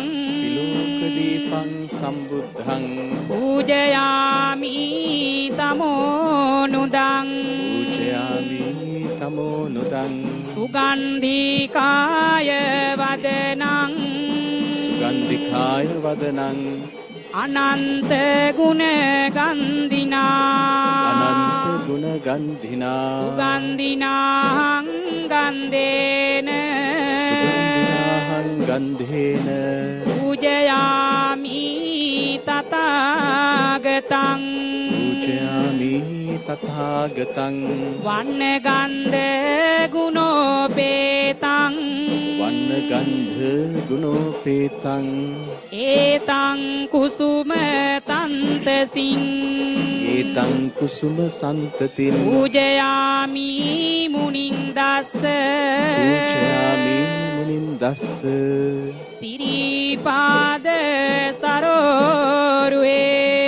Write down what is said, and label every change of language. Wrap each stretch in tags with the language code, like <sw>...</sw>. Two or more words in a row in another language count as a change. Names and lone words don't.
<pi>තිලෝකදීපං සම්බුද්ධං පූජයාමි තමෝනුදං පූජයාමි තමෝනුදං සුගන්ධිකාය වදනං සුගන්ධිකාය වදනං අනන්ත ගුණ ගන්ධිනා අනන්ත ගුණ ගන්ධිනා සුගන්ධිනාහං ගන්ධේන සුගන්ධිනාහං ගන්ධේන පූජයාමි තථාගතං පූජයාමි තථාගතං වන්න ගන්ධ ගුණෝපේතං වන්න ගන්ධ ගුණෝපේතං ඒතං කුසුම තන්තසින් ඒතං කුසුම සන්තතින් පූජයාමි මුනින්දස්ස පූජයාමි මුනින්දස්ස සිරිපාද සරෝරුවේ</pi>